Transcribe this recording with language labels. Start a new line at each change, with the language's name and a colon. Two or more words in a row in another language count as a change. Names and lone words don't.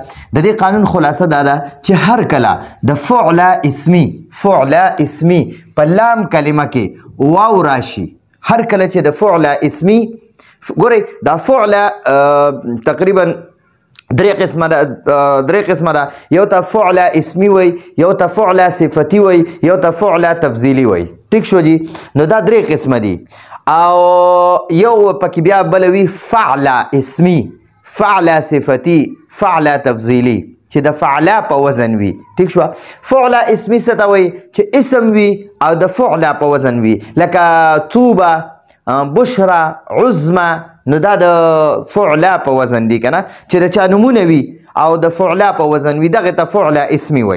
Pashto: د دې قانون خلاصه دا ده چې هر کله د فعل اسمی په لام کلمه کې واو راشي، هر کله چې د فعل اسمی، ګورئ دا فعل تقریبا درې قسمه ده. یو ته فعل اسمی وي، یو ته فعل صفتی وي، یو ته فعل تفضیلی وي. ټیک شو جی؟ نو دا درې قسمه دي. او یو پکې بیا بل وي فعل اسمی، فعل صفتی، فعل تفضیلی چې د فعل په وزن وي. ټیک شو؟ فعل اسمی څه ته وایي؟ چې اسم وي او د فعل په وزن وي، لکه طوبه، بشرا، عظمه. نو دا د فعل په وزن دي کنه، چې د چا نمونه وي او د فعل په وزن وي، دغه ته فعل اسمی وایي.